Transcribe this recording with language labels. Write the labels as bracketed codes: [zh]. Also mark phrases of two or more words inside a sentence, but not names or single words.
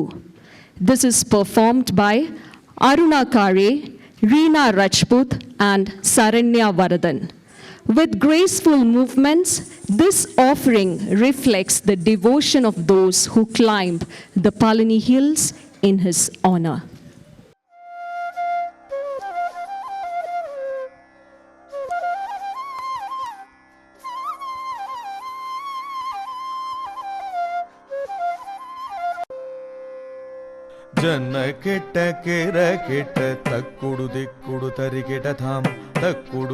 [en] This is performed by Aruna Kare, Reena Rajput and Saranya Varadan. With graceful movements, this offering reflects the devotion of those who climb the Palani hills in his honor. ಜನ ಕೆಟ್ಟ ಕೆರ ಕೆಟ್ಟ ತಕ್ಕುಡು ದಿಕ್ಕುಡು ತರಿಕೆಟ ಧಾಮ್ ತಕ್ಕುಡು